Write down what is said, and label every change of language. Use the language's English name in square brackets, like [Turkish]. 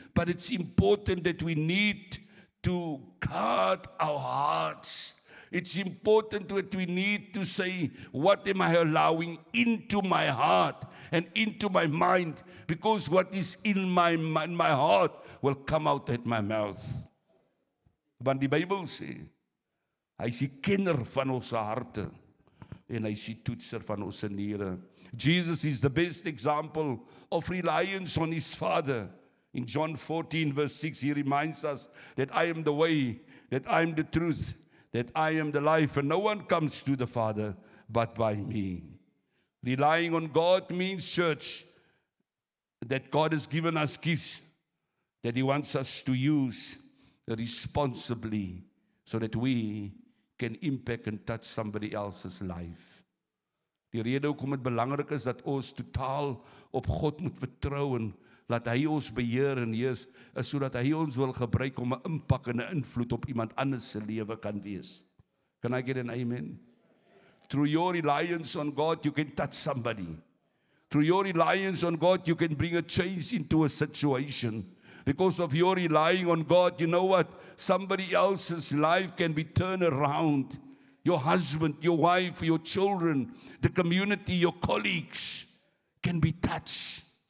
[English] But it's important that we need to guard our hearts. It's important that we need to say, what am I allowing into my heart and into my mind? Because what is in my heart will come out at my mouth. [Afrikaans] Want die Bybel sê, hy is die kenner van ons harte en hy is die toetser van ons niere. [English] Jesus is the best example of reliance on His Father. In John 14 verse 6, He reminds us that I am the way, that I am the truth, that I am the life, and no one comes to the Father but by me. Relying on God means, church, that God has given us gifts that He wants us to use responsibly so that we can impact and touch somebody else's life. [Afrikaans] Die rede hoekom dit belangrik is dat ons totaal op God moet vertrou en laat hy ons beheer en heers, is sodat hy ons wil gebruik om 'n impak en 'n invloed op iemand anders se lewe kan wees. [English] Can I get an amen? Through your reliance on God, you can touch somebody. Through your reliance on God, you can bring a change into a situation. Because of your relying on God, you know what? Somebody else's life can be turned around. Your husband, your wife, your children, the community, your colleagues can be touched.